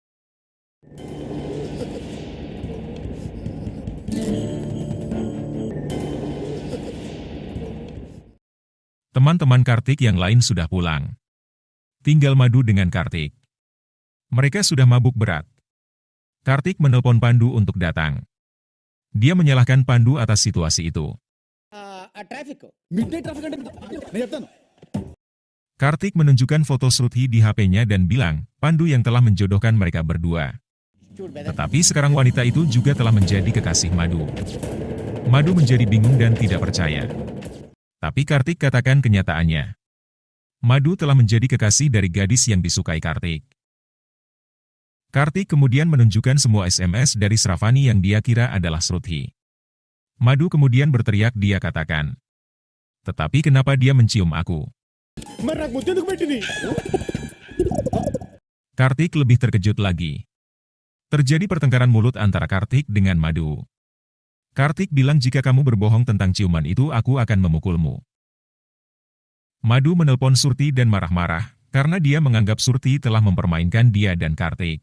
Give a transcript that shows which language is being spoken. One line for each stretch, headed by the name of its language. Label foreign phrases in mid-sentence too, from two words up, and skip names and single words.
Indonesian: Teman-teman Kartik yang lain sudah pulang. Tinggal Madhu dengan Kartik. Mereka sudah mabuk berat. Kartik menelpon Pandu untuk datang. Dia menyalahkan Pandu atas situasi itu.
English: traffic midnight traffic
Telugu: అంటే నేను చెప్తాను.
Indonesian: Kartik menunjukkan foto Shruti di HP-nya dan bilang, Pandu yang telah menjodohkan mereka berdua. Tetapi sekarang wanita itu juga telah menjadi kekasih Madhu. Madhu menjadi bingung dan tidak percaya. Tapi Kartik katakan kenyataannya. Madhu telah menjadi kekasih dari gadis yang disukai Kartik. Kartik kemudian menunjukkan semua SMS dari Shravani yang dia kira adalah Shruti. Madhu kemudian berteriak, dia katakan, "Tetapi kenapa dia mencium aku?"
Telugu: మరి నాకు ముద్దు ఎందుకు పెట్టింది?
Indonesian: Kartik lebih terkejut lagi. Terjadi pertengkaran mulut antara Kartik dengan Madhu. Kartik bilang, "Jika kamu berbohong tentang ciuman itu, aku akan memukulmu." Madhu menelpon Shruti dan marah-marah, karena dia menganggap Shruti telah mempermainkan dia dan Kartik.